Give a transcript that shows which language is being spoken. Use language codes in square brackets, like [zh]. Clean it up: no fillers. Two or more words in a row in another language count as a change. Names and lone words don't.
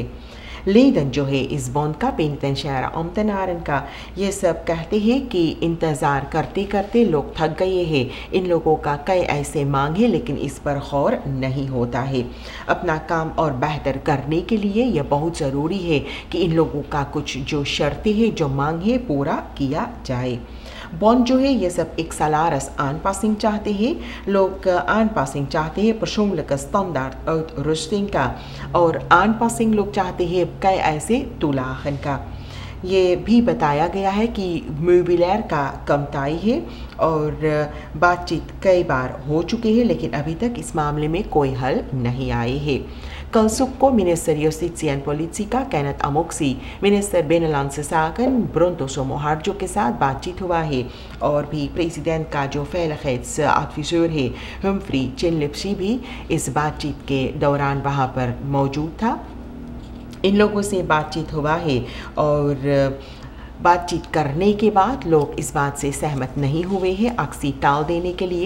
[hns] लेदन जो है इस बॉन्ड का पेनिटेंशियरी ambtenaren का ये सब कहते हैं कि इंतज़ार करते करते लोग थक गए हैं। इन लोगों का कई ऐसे मांग है लेकिन इस पर गौर नहीं होता है। अपना काम और बेहतर करने के लिए यह बहुत ज़रूरी है कि इन लोगों का कुछ जो शर्तें हैं, जो मांग है, पूरा किया जाए। बॉन्ड जो है ये सब एक [nl] salaris aanpassing [hns] चाहते हैं, लोग aanpassing चाहते हैं [nl] persoonlijke standaard uitrusting [hns] का और aanpassing लोग चाहते हैं कई ऐसे तुलाहन का। ये भी बताया गया है कि मोबिलर का कमताई है और बातचीत कई बार हो चुकी है लेकिन अभी तक इस मामले में कोई हल नहीं आए है। कल सुख को मिनिस्टर Justitie en Politie का Kenneth Amoxie, मिनिस्टर Binnenlandse Zaken Bronto Somoharjo के साथ बातचीत हुआ है और भी प्रेसिडेंट का जो veiligheidsadviseur है Humphrey Chinlipsy भी इस बातचीत के दौरान वहाँ पर मौजूद था। इन लोगों से बातचीत हुआ है और बातचीत करने के बाद लोग इस बात से सहमत नहीं हुए हैं अक्सी टाल देने के लिए।